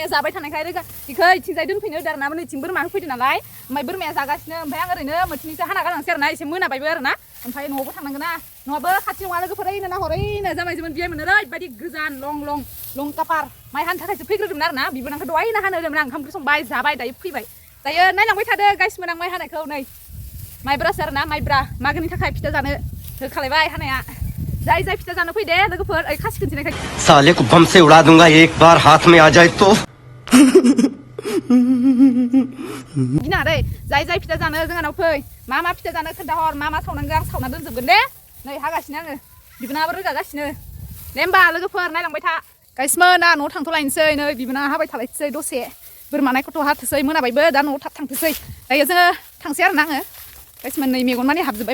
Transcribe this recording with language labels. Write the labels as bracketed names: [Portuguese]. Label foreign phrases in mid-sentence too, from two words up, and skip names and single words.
[Bodo] जाबाय थानायखाय इखौ इथिंजाय दोनफैनो होदो आरोना नैथिं बोरमा होफैदो नालाय ओमफ्राय बोरमाया जागासिनो ओमफ्राय आं ओरैनो मोनसेनिसो हाना गालांसै आरोना एसे मोनाबायबो आरोना ओमफ्राय न'आवबो थांनांगोन ना नङाबो खाथि नङा लोगोफोर ओरैनो नाहरैनो जामायजोमोन बियाइ मोनो ओरैबायदि गोजान लं कापार माइ हानो थाखायसो फैग्रोदोंमोन आरोना बिबोनांखौ दहायनो हानो होदोंमोन आं ओंखाम ओंख्रि संबाय जाबाय दायो फैबाय दायो नायलांबाय थादो गाइसमोन आं माइ हानायखौ नै माइब्रासो आरोना माइब्रा मागोनि थाखाय फिथा जानो होखालायबाय हानाया जाय फिथा जानो फैदे लोगोफोर ओइ खासि खोनथिनायखाय [Hindi] साले को बम से उड़ा दूंगा एक बार हाथ में आ जाए तो [Bodo] गिनाङा दै जाय फिथा जानो जोंहानाव फै मा फिथा जानो खोन्थाहर मा सावनांगौ आं सावना दोनजोबगोन दे नै हागासिनो आङो बिबोनाङाबो रोगागासिनो दे होमबा लोगोफोर नायलांबाय था गाइसमोन आं न'आव थांथ'लायनोसै नै बिबोनाङा हाबाय थालायसै दसे बोरमा नायखौथ' हाथोसै मोनाबायबो दा न'आव थाब थांथोसै दायो जोङो थांसै आरोना आङो गाइसमोन नै मेगन मानि हाबजोब्बाय